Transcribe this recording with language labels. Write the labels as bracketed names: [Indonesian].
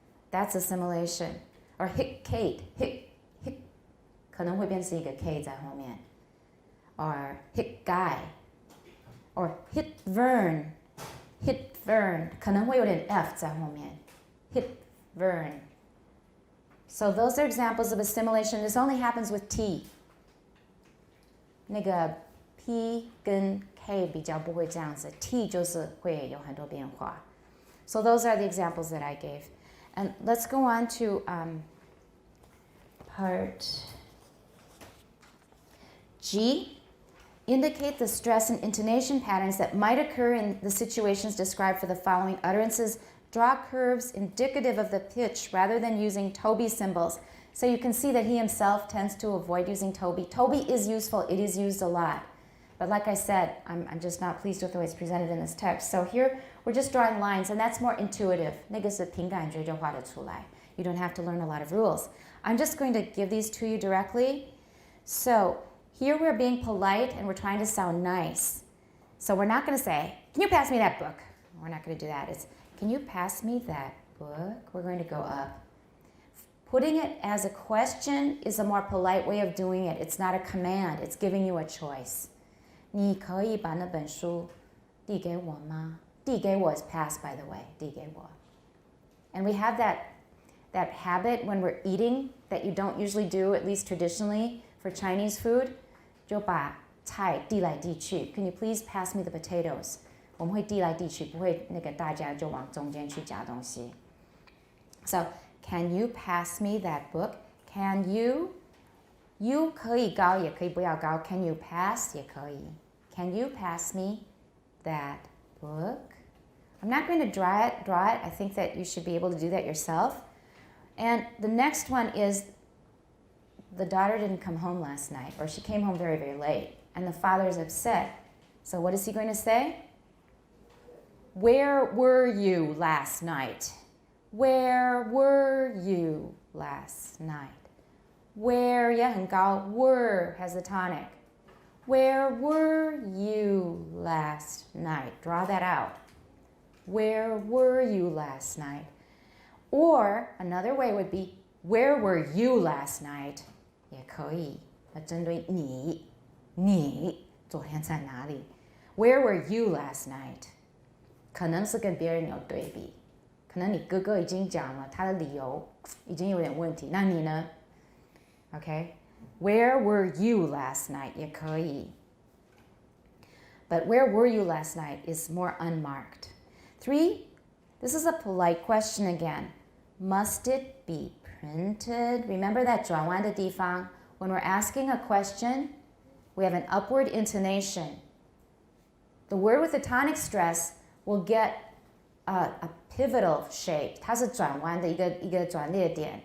[English] That's assimilation. Or hit Kate, hit, [Chinese] 可能会变成一个 K 在后面. [English] Or hit guy. Or hit Vern, hit Vern. [Chinese] 可能会有点 F 在后面. [English] Hit Vern. [Chinese] So those are examples of assimilation. This only happens with T. 那个 P 跟 K 比较不会这样子. T 就是会有很多变化. [English] So those are the examples that I gave. And let's go on to part G. Indicate the stress and intonation patterns that might occur in the situations described for the following utterances. Draw curves indicative of the pitch rather than using Toby symbols. So you can see that he himself tends to avoid using Toby. Toby is useful. It is used a lot. But like I said, I'm just not pleased with the way it's presented in this text. So here, we're just drawing lines, and that's more intuitive. [Chinese] 那个是凭感觉就画得出来. [English] You don't have to learn a lot of rules. I'm just going to give these to you directly. So here we're being polite, and we're trying to sound nice. So we're not going to say, can you pass me that book? We're not going to do that. It's, can you pass me that book? We're going to go up. Putting it as a question is a more polite way of doing it. It's not a command. It's giving you a choice. [Chinese] 你可以把那本书递给我吗? [English] 递给我 is pass, by the way. [Chinese] 递给我. [English] And we have that habit when we're eating that you don't usually do, at least traditionally, for Chinese food. [Chinese] 就把菜递来递去. [English] Can you please pass me the potatoes? [Chinese] 我们会递来递去，不会那个大家就往中间去夹东西. [English] So, can you pass me that book? Can you? [Chinese] You 可以高也可以不要高. [English] Can you pass? [Chinese] 也可以. [English] Can you pass me that book? I'm not going to draw it. I think that you should be able to do that yourself. And the next one is the daughter didn't come home last night, or she came home very, very late, and the father is upset. So what is he going to say? Where were you last night? Where were you last night? Where [Chinese] 也很高, [English] were has the tonic. Where were you last night? Draw that out. Where were you last night? Or another way would be, where were you last night? [Chinese] 也可以，针对你昨天在哪里? [English] Where were you last night? [Chinese] 可能是跟别人有对比，可能你哥哥已经讲了他的理由已经有点问题，那你呢? [English] Okay? Where were you last night? [Chinese] 也可以。 [English] But where were you last night is more unmarked. 3, this is a polite question again. Must it be printed? Remember that [Chinese] 转弯的地方? [English] When we're asking a question, we have an upward intonation. The word with the tonic stress will get a pivotal shape. [Chinese] 它是转弯的一个转捩点.